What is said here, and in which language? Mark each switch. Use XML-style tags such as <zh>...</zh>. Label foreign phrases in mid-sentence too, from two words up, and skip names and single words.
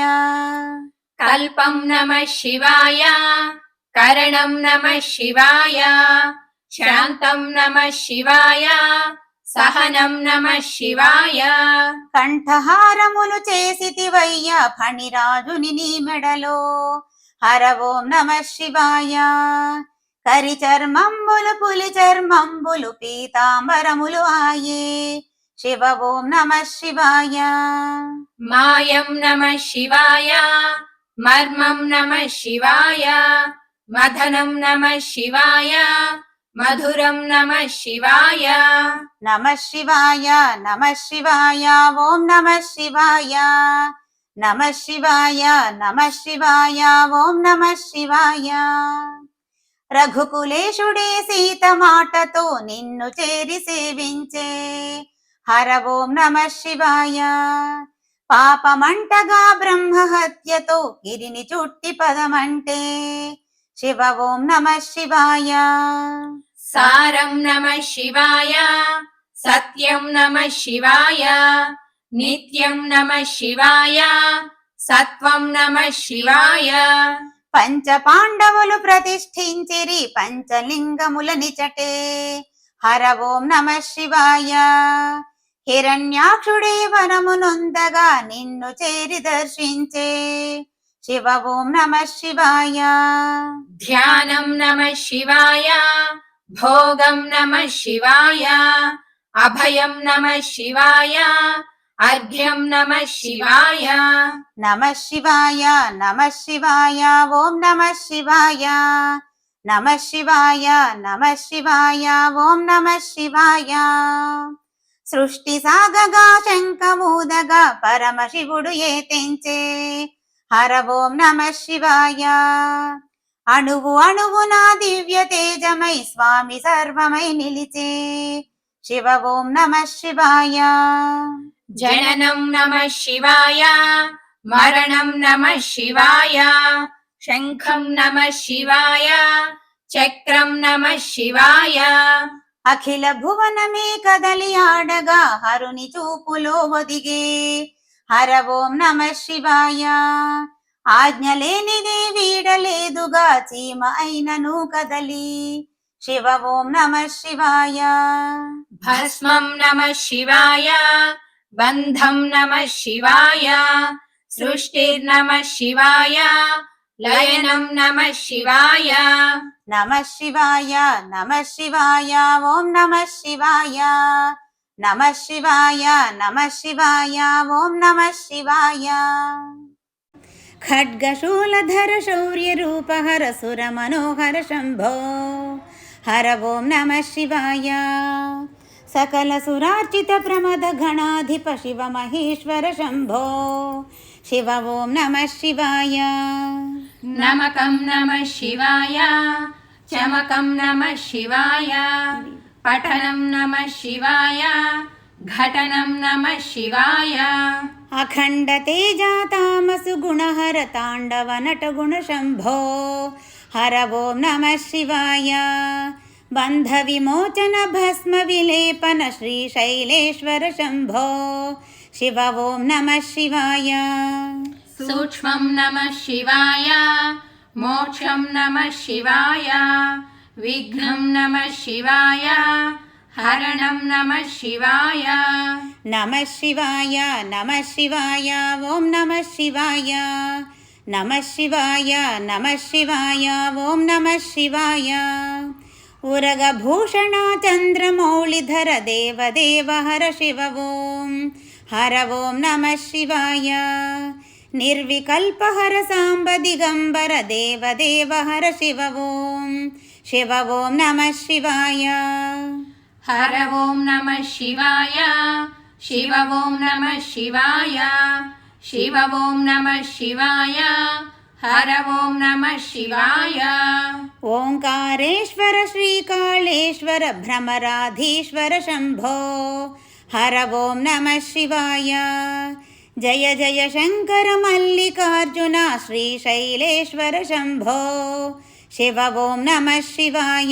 <sa>कल्पं नमः शिवाय करणं नमः शिवाय शान्तं नमः शिवाय सहनं नमः शिवाय</sa> <te>కంఠహారములు చేసితివయ్య ఫణిరాజుని నీ మెడలో</te> <sa>హర ఓం నమః శివాయ</sa> <te>కరి చర్మంబులు పులి చర్మంబులు పీతాంబరములు ఆయే</te> <sa>శివ ఓం నమః శివాయ मायं नमः शिवाय मर्मं नमः शिवाय मदनं नमः शिवाय मधुरं नमः शिवाय నమః శివాయ నమః శివాయ ఓం నమః శివాయ నమః శివాయ నమః శివాయ ఓం నమః శివాయ</sa> <te>రఘుకులేశుడే సీత మాటతో నిన్ను చేరి సేవించే</te> <sa>హర ఓం నమః శివాయ</sa> <te>పాపమంటగా బ్రహ్మహత్యతో గిరిని చుట్టి పదమంటే</te> <sa>శివ ఓం నమః శివాయ सारं नमः शिवाय सत्यं नमः शिवाय नित्यं नमः शिवाय सत्वं नमः शिवाय</sa> <te>పంచ పాండవులు ప్రతిష్ఠించిరి పంచలింగముల నిచటే</te> <sa>హర ఓం నమః శివాయ</sa> <te>హిరణ్యాక్షుడే వరము నొందగా నిన్ను చేరి దర్శించే</te> <sa>శివ ఓం నమః శివాయ ध्यानं नमः शिवाय भोगं नमः शिवाय अभयं नमः शिवाय अर्घ्यं नमः शिवाय నమః శివాయ నమః శివాయ ఓం నమః శివాయ నమః శివాయ నమః శివాయ ఓం నమః శివాయ</sa> <te>సృష్టి సాగగా శంఖమూదగా పరమశివుడు ఏతించే</te> <sa>హర ఓం నమః శివాయ</sa> <te>అణువు అణువున దివ్య తేజమై స్వామి సర్వమై నిలిచే</te> <sa>శివ ఓం నమః శివాయ जननं नमः शिवाय मरणं नमः शिवाय शङ्खं नमः शिवाय चक्रं नमः शिवाय</sa> <te>అఖిల భువనమే కదలి ఆడగా హరుని చూపులో ఒదిగే</te> <sa>హర ఓం నమః శివాయ</sa> <te>ఆజ్ఞ లేనిదే వీడలేదుగా చీమ అయినను కదలి</te> <sa>శివ ఓం నమః శివాయ भस्मं नमः शिवाय बन्धं नमः शिवाय सृष्टिर्नमः शिवाय लयनं नमः शिवाय నమః శివాయ నమః శివాయ ఓం నమః శివాయ నమః శివాయ నమః శివాయ ఓం నమః శివాయ ఖడ్గశూలధర శౌర్య రూపహర సుర మనోహర శంభో హర ఓం నమః శివాయ సకల సురార్చిత ప్రమద గణాధిప శివ మహేశ్వర శంభో శివ ఓం నమః శివాయ नमकं नमः शिवाय चमकं नमः शिवाय पठनं नमः शिवाय घटनं नमः शिवाय అఖండ తేజాతామసు గుణహర తాండవ నట గుణ శంభో హర ఓం నమః శివాయ బంధ విమోచన భస్మ విలేపన శ్రీశైలేశ్వర శంభో శివ ఓం నమః శివాయ सूक्ष्मं नमः शिवाय मोक्षं नमः शिवाय विघ्नं नमः शिवाय हरणं नमः शिवाय నమః శివాయ నమః శివాయ ఓం నమః శివాయ నమః శివాయ నమః శివాయ ఓం నమః శివాయ ఉరగభూషణ చంద్రమౌళిధర దేవదేవ హర శివ ఓం హర ఓం నమః శివాయ నిర్వికల్పహర సాంబ దిగంబర దేవదేవ హర శివ ఓం నమః శివాయ हर ॐ नमः शिवाय शिव ॐ नमः शिवाय शिव ॐ नमः शिवाय हर ॐ नमः शिवाय ओङ्कारेश्वर श्रीकालेश्वर भ्रमराधीश्वर शम्भो हर ॐ नमः शिवाय जय जय शङ्कर मल्लिकार्जुन श्रीशैलेश्वर शम्भो शिव ॐ नमः शिवाय</sa>